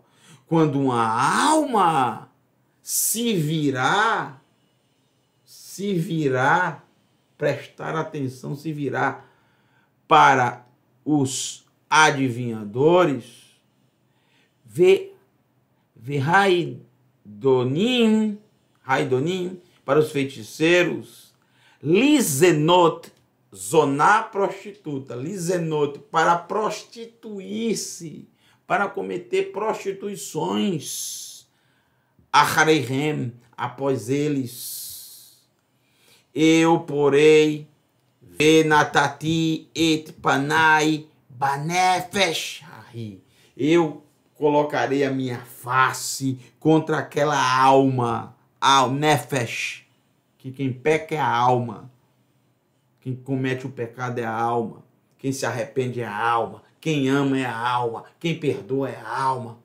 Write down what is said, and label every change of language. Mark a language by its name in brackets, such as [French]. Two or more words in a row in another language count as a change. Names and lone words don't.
[Portuguese] Quando uma alma se virar, prestar atenção, se virar para os adivinhadores, Haidonim, para os feiticeiros, Lizenot, zoná prostituta, Lizenot, para prostituir-se, para cometer prostituições, Achareihem, após eles, eu porei, [Hebrew] Venatati את פני בנפש, [Portuguese] eu colocarei a minha face contra aquela alma, ao nefesh, que quem peca é a alma, quem comete o pecado é a alma, quem se arrepende é a alma, quem ama é a alma, quem perdoa é a alma.